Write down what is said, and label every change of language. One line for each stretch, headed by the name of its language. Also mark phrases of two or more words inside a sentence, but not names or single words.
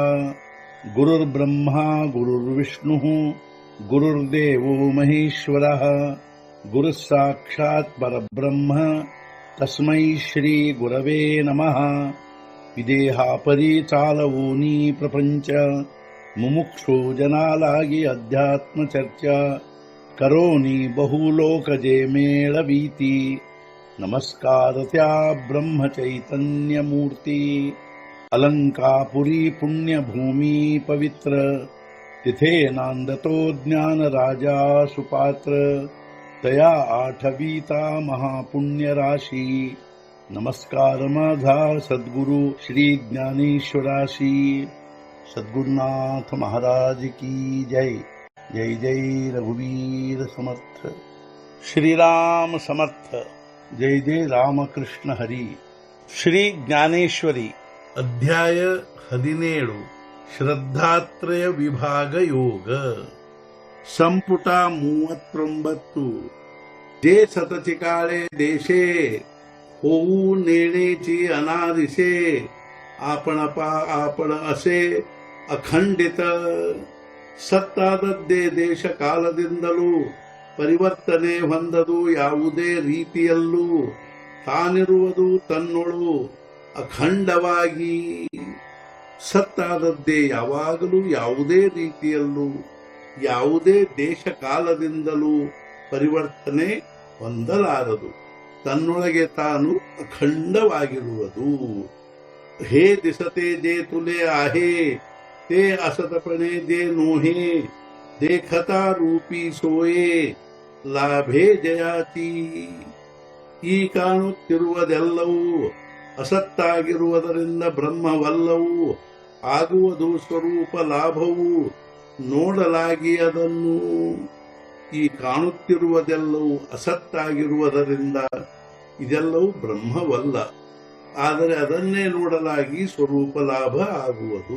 Sanskrit: गुरुर्ब्रह्मा गुरुर्विष्णुः गुरुर्देवो महेश्वरः गुरुः साक्षात् परब्रह्म तस्मै श्री गुरवे नमः।
Marathi: विदेहापरि चालवोनी प्रपंच मुमुक्षु जनालागी अध्यात्म चर्चा करोनी बहुलोकजे मेळवीती। नमस्कार त्या ब्रह्म चैतन्य मूर्ती। अलंकापुरी पुण्यभूमी पवित्र तिथे नांदतो ज्ञान राजा सुपात्र। तया आठवीता महापुण्य राशी नमस्कार माझा सद्गुरु श्री ज्ञानेश्वराशी। सद्गुरुनाथ महाराज की जय। जय जय रघुवीर समर्थ। श्रीराम समर्थ। जय जय रामकृष्ण हरी।
Kannada: ಶ್ರೀ ಜ್ಞಾನೇಶ್ವರಿ ಅಧ್ಯಾಯ 17 ಶ್ರದ್ಧಾತ್ರಯ ವಿಭಾಗ ಯೋಗ ಸಂಪುಟ
Marathi: 39 जे सतची काळे देशे होऊ नेण्याची अनादिशे आपण असे
Kannada: ಅಖಂಡಿತ ಸತ್ತಾದದ್ದೇ ದೇಶ ಕಾಲದಿಂದಲೂ ಪರಿವರ್ತನೆ ಹೊಂದದು ಯಾವುದೇ ರೀತಿಯಲ್ಲೂ ತಾನಿರುವುದು ತನ್ನೊಳು ಅಖಂಡವಾಗಿ ಸತ್ತಾದದ್ದೇ ಯಾವಾಗಲೂ ಯಾವುದೇ ರೀತಿಯಲ್ಲೂ ಯಾವುದೇ ದೇಶ ಕಾಲದಿಂದಲೂ ಪರಿವರ್ತನೆ ಹೊಂದಲಾರದು ತನ್ನೊಳಗೆ ತಾನು ಅಖಂಡವಾಗಿರುವುದು।
Marathi: हे दिसते जे तुले आहे ते असतपणे जे नोहे देखता रूपी सोये लाभे जयाची।
Kannada: ಈ ಕಾಣುತ್ತಿರುವುದೆಲ್ಲವೂ ಅಸತ್ತಾಗಿರುವುದರಿಂದ ಬ್ರಹ್ಮವಲ್ಲವೂ ಆಗುವುದು ಸ್ವರೂಪ ಲಾಭವು ನೋಡಲಾಗಿ ಅದನ್ನು। ಈ ಕಾಣುತ್ತಿರುವುದೆಲ್ಲವೂ ಅಸತ್ತಾಗಿರುವುದರಿಂದ ಇದೆಲ್ಲವೂ ಬ್ರಹ್ಮವಲ್ಲ ಆದರೆ ಅದನ್ನೇ ನೋಡಲಾಗಿ ಸ್ವರೂಪ ಲಾಭ ಆಗುವುದು।